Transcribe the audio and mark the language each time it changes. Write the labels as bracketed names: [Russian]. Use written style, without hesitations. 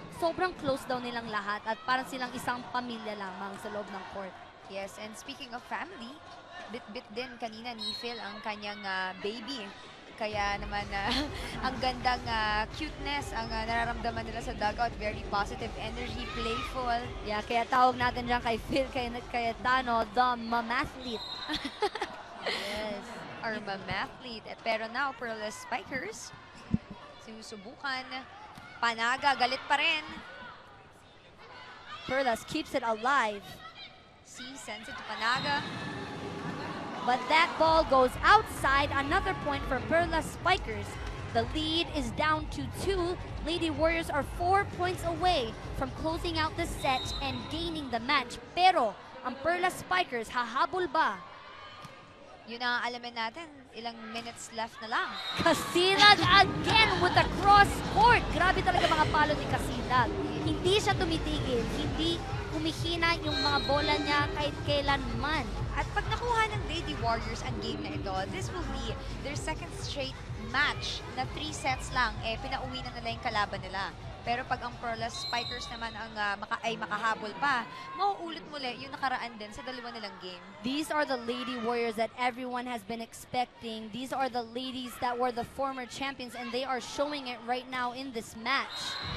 [Filipino] Sobrang close daw nilang lahat at parang silang isang pamilya lamang sa loob ng court. Yes, and speaking of family, bit-bit din kanina ni Phil ang kanyang baby. Kaya naman ang gandang cuteness ang nararamdaman nila sa dugout. [English] Very positive energy, playful. [Filipino] Yeah, kaya tawag natin dyan kay Phil Cayetano, the mamathlete. Yes. Or mamathlete. Pero now, Perlas Spikers, sinusubukan. Panaga, galit pa rin. [English] Perlas keeps it alive. Sends it to Panaga. But that ball goes outside. Another point for Perlas Spikers. The lead is down to 2. Lady Warriors are 4 points away from closing out the set and gaining the match. [Filipino] Pero ang Perlas Spikers, hahabol ba? Yun ang alamin natin. Ilang minutes left na lang. [English] Casilag again with the cross court. [Filipino] Grabe talaga mga palo ni Casilag. Hindi siya tumitigil. Hindi humihina yung mga bola niya kahit kailanman. At pag nakuha ng Lady Warriors ang game na ito, [English] this will be their second straight match [Filipino] na 3 sets lang. Pinauwi na nila yung kalaban nila. Pero pag ang Perlas Spikers naman ang makahabol pa, mauulit muli yung nakaraan din sa dalawa nilang game. [English] These are the Lady Warriors that everyone has been expecting. These are the ladies that were the former champions and they are showing it right now in this match.